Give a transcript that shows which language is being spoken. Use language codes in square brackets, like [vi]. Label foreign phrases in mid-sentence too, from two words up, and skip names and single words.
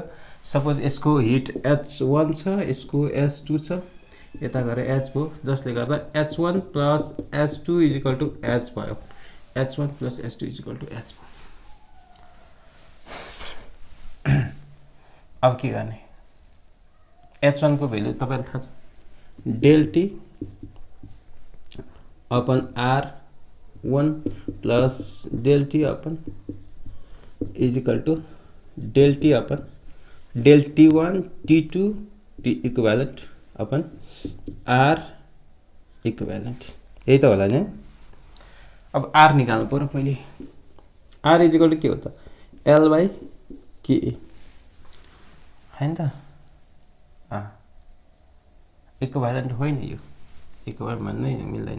[ne] सपोज यसको हिट H1 छ, यसको H2 छ, यता गएर H भयो, जसले गर्दा H1 + H2 = H भयो, H1 + H2 = H भयो। अब के गर्ने, H1 को भ्यालु तपाईलाई थाहा छ, [en] del T upon R1 plus del T upon = del T upon del T1 T2 T equivalent upon R equivalent, [ne] यही त होला नि। अब R निकाल्नु पर्यो पहिले, R = के हो त, L/KA हैन त। इक्विभ्यालेन्ट होइन यो, इक्विभ्यालेन्ट भन्नै मिल्दैन।